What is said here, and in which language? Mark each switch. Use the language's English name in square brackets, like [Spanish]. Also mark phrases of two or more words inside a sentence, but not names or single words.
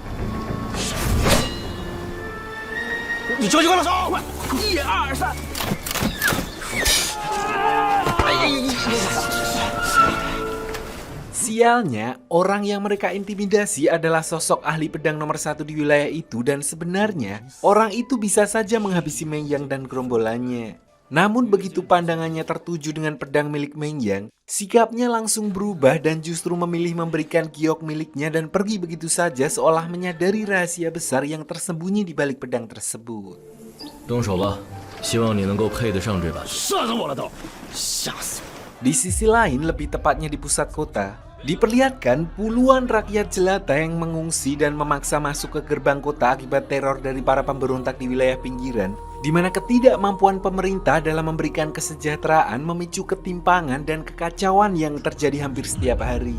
[Indonesian] Sialnya, orang yang mereka intimidasi adalah sosok ahli pedang nomor 1 di wilayah itu dan sebenarnya orang itu bisa saja menghabisi Meng Yang dan gerombolannya. Namun begitu pandangannya tertuju dengan pedang milik Meng Yang, sikapnya langsung berubah dan justru memilih memberikan giok miliknya dan pergi begitu saja seolah menyadari rahasia besar yang tersembunyi di balik pedang tersebut. [Chinese] 动手吧，希望你能够配得上这把。射死我了都，吓死我！ [Indonesian] Di sisi lain, lebih tepatnya di pusat kota, diperlihatkan puluhan rakyat jelata yang mengungsi dan memaksa masuk ke gerbang kota akibat teror dari para pemberontak di wilayah pinggiran, di mana ketidakmampuan pemerintah dalam memberikan kesejahteraan memicu ketimpangan dan kekacauan yang terjadi hampir setiap hari.